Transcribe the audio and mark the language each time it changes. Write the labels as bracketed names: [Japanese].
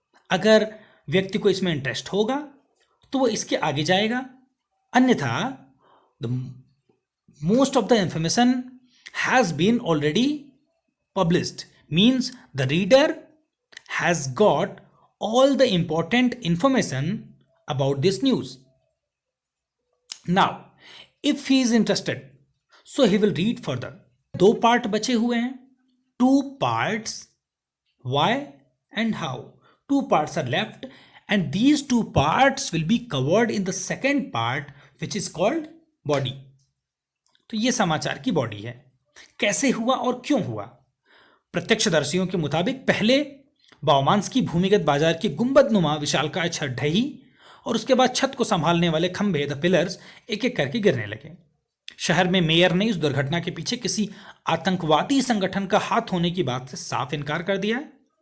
[Hindi] अगर व्यक्ति को इसमें इंटरेस्ट होगा तो वो इसके आगे जाएगा, अन्यथा [English] The most of the information has been already published, means the reader has got all the important information about this news. Now, if he is interested, so he will read further. [Hindi] 2 part बचे हुए हैं, [English] 2 parts, why and how. 2 parts are left and these 2 parts will be covered in the second part which is called body. [Hindi] तो ये समाचार की body है। कैसे हुआ और क्यों हुआ? प्रत्यक्षदर्शियों के मुताबिक पहले बाओमांस की भूमिगत बाजार की गुंबदनुमा विशालकाय छत ढही और उसके बाद छत को संभालने वाले खंभे द पिलर्स एक एक करके गिरने लगे। शहर में मेयर ने इस दुर्घटना के पीछे किसी आतंकवादी संगठन का हाथ होने की बात से साफ इनकार कर दिया है।